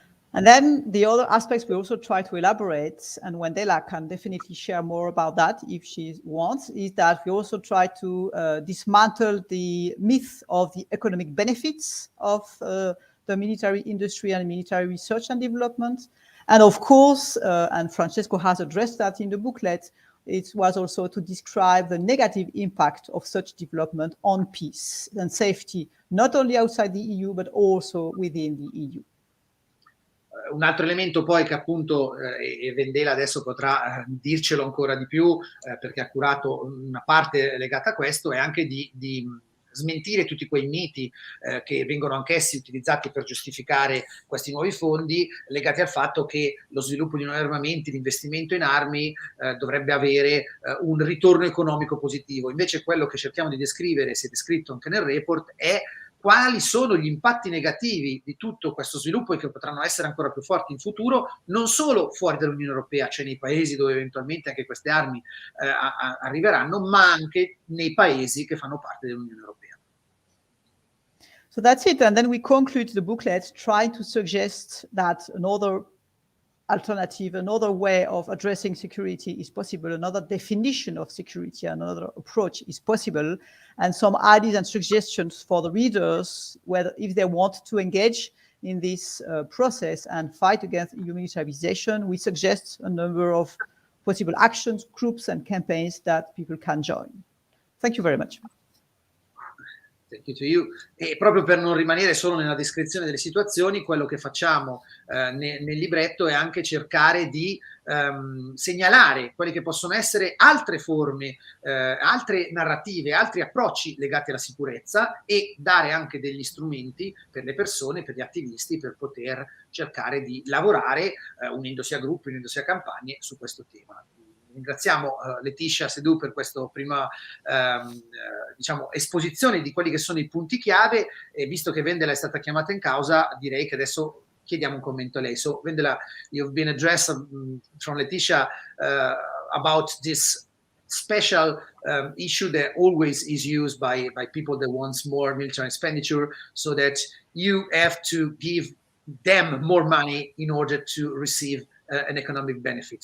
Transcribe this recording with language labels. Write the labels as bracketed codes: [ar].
[en] And then the other aspects we also try to elaborate, and Wendela can definitely share more about that if she wants, is that we also try to dismantle the myth of the economic benefits of the military industry and military research and development. And of course, and Francesco has addressed that in the booklet, it was also to describe the negative impact of such development on peace and safety, not only outside the EU, but also within the EU. [it] Un altro elemento poi che appunto, e Wendela adesso potrà dircelo ancora di più perché ha curato una parte legata a questo, è anche di smentire tutti quei miti che vengono anch'essi utilizzati per giustificare questi nuovi fondi, legati al fatto che lo sviluppo di nuovi armamenti, l'investimento in armi dovrebbe avere un ritorno economico positivo. Invece quello che cerchiamo di descrivere, si è descritto anche nel report, è quali sono gli impatti negativi di tutto questo sviluppo e che potranno essere ancora più forti in futuro, non solo fuori dall'Unione Europea, cioè nei paesi dove eventualmente anche queste armi arriveranno, ma anche nei paesi che fanno parte dell'Unione Europea. [en] So that's it. And then we conclude the booklet trying to suggest that another alternative, another way of addressing security is possible, another definition of security, another approach is possible, and some ideas and suggestions for the readers, whether if they want to engage in this process and fight against EU militarization, we suggest a number of possible actions, groups, and campaigns that people can join. Thank you very much. Thank you to you. [it] E proprio per non rimanere solo nella descrizione delle situazioni, quello che facciamo nel libretto è anche cercare di segnalare quelle che possono essere altre forme, altre narrative, altri approcci legati alla sicurezza e dare anche degli strumenti per le persone, per gli attivisti, per poter cercare di lavorare unendosi a gruppi, unendosi a campagne su questo tema. Ringraziamo Laëtitia, Sédou per questa prima diciamo, esposizione di quelli che sono i punti chiave e visto che Wendela è stata chiamata in causa direi che adesso chiediamo un commento a lei. [en] So Wendela, you've been addressed from Laëtitia about this special issue that always is used by people that wants more military expenditure so that you have to give them more money in order to receive an economic benefit.